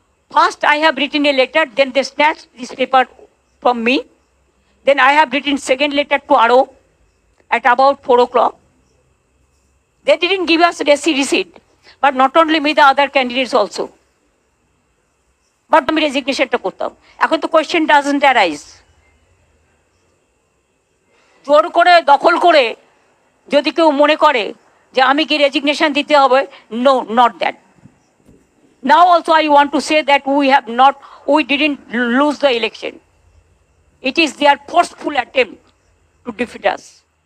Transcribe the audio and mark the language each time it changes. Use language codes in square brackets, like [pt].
[en] First, I have written a letter, then they snatched this paper from me. Then I have written second letter to RO at about 4 o'clock. They didn't give us receipt, but not only me, the other candidates also. [bn] But আমি রেজিগনেশনটা করতাম। এখন তো [en] Question doesn't arise. [bn] জোর করে দখল করে যদি কেউ মনে করে যে আমি কি রেজিগনেশন দিতে হবে, [en] No, not that. Now also I want to say that we didn't lose the election. It is their forceful attempt to defeat us.